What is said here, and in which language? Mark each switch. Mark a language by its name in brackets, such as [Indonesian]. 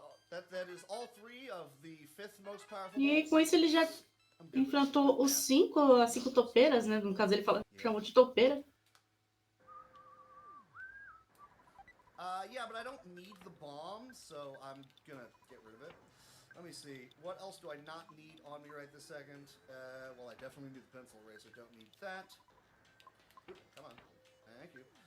[English] That is all 3 of the 5th most powerful. [Portuguese] E com isso ele já enfrentou as 5 topeiras, né? No caso ele chamou de topeira. [English] Yeah, but I don't need the bomb, so I'm gonna get rid of it. Let me see. What else do I not need on me right this second? Well, I definitely need the pencil eraser. Don't need that. Oop, come on. Thank you.